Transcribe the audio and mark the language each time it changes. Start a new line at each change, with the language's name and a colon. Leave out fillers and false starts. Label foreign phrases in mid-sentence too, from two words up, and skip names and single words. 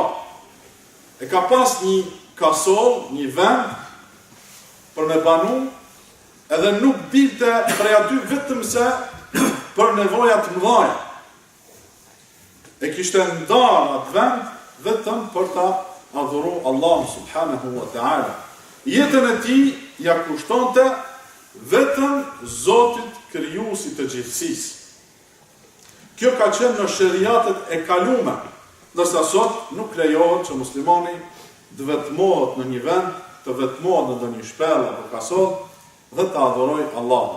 Albanian: E ka pas një kasol, një vend për me banu, edhe nuk dilte prej aty vetëm se për nevojat mëdhaja. E kishte ndarë atë vend vetëm për ta adhuru Allah
Arabic: سبحانه وتعالى.
Albanian: Jetën e tij ja kushtonte vetëm Zotit krijuesit të gjithësisë. Kjo ka qenë në shariatet e kaluara, ndërsa sot nuk lejohet që muslimani të vetmohet në një vend, të vetmohet në ndonjë shpellë apo kasor dhe të adhurojë Allahun.